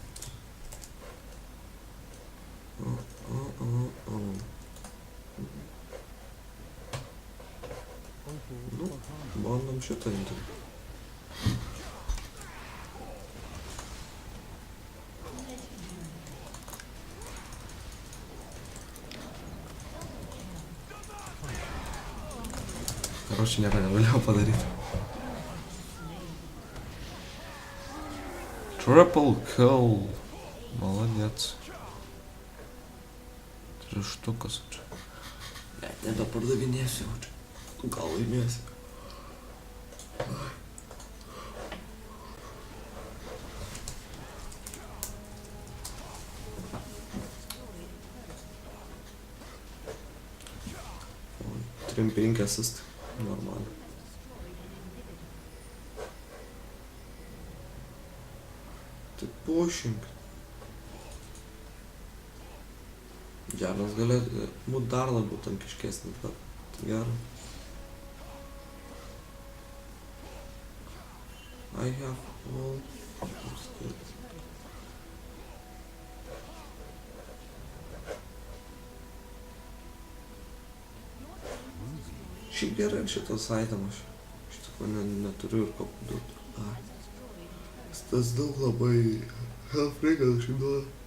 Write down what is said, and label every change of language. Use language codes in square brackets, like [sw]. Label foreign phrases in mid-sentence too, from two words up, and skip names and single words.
[lt] Nu, bandom šitą imti. Karoči, nieko negalėjau padaryti. [en] Triple kill. [lt] Молодец. 3 štukas čia. Net nebepardavinėsiu jau čia. Gal laimėsiu. Trim 5 asist. Normaliai. Tai pushing. Geras galėtų būt dar labiau tankiškesnis, bet gerai. [en] I have all skills. [lt] Šiaip gerai šitas itemas. Iš tikrųjų neturiu ir ko duoti. Tas daug labai health reikia šiaip duoda.